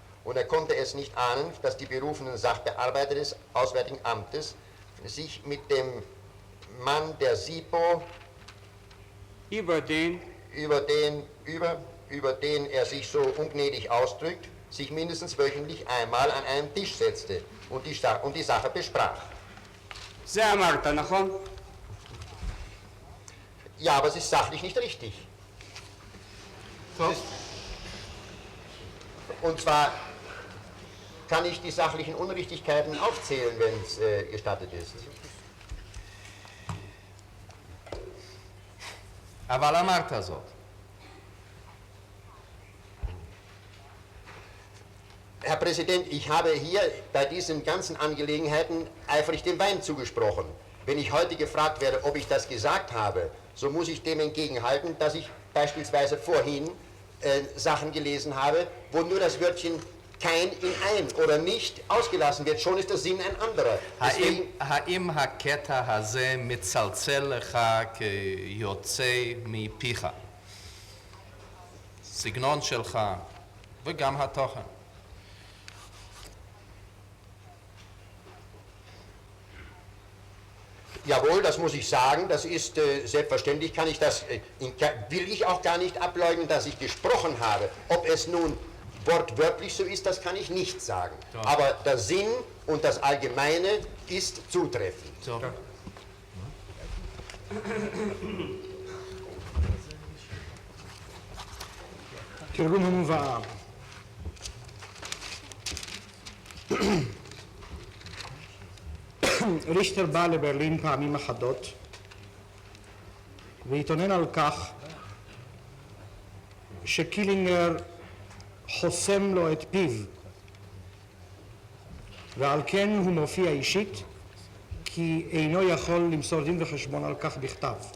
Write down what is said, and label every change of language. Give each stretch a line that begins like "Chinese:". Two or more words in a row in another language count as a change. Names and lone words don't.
German: und er konnte es nicht ahnen, dass die berufenen Sachbearbeiter des Auswärtigen Amtes sich mit dem Mann der SIPO, über den er sich so ungnädig ausdrückt, sich mindestens wöchentlich einmal an einen Tisch setzte und die Sache besprach.
Hebrew: זה אמרת, נכון?
German: Ja, aber es ist sachlich nicht richtig. Und zwar kann ich die sachlichen Unrichtigkeiten aufzählen, wenn es gestattet ist.
Hebrew: אבל אמרת זאת.
German: Herr Präsident, ich habe hier bei diesen ganzen Angelegenheiten eifrig dem Wein zugesprochen. Wenn ich heute gefragt werde, ob ich das gesagt habe, so muss ich dem entgegenhalten, dass ich beispielsweise vorhin Sachen gelesen habe, wo nur das Wörtchen kein in ein oder nicht ausgelassen wird, schon ist der Sinn ein anderer.
Hebrew: האם הקטע הזה מצלצל לך כיוצא מפיך? סגנון שלך וגם התוכן.
German: Jawohl, das muss ich sagen, das ist selbstverständlich, kann ich das, will ich auch gar nicht ableugnen, dass ich gesprochen habe. Ob es nun wortwörtlich so ist, das kann ich nicht sagen. Ja. Aber der Sinn und das Allgemeine ist zutreffend. So.
Hebrew: תרגום המובאה. ריכטר בא לברלין פעמים אחדות והתאונן על כך שקילינגר חוסם לו את פיו ועל כן הוא מופיע אישית כי אינו יכול למסור דין וחשבון על כך בכתב.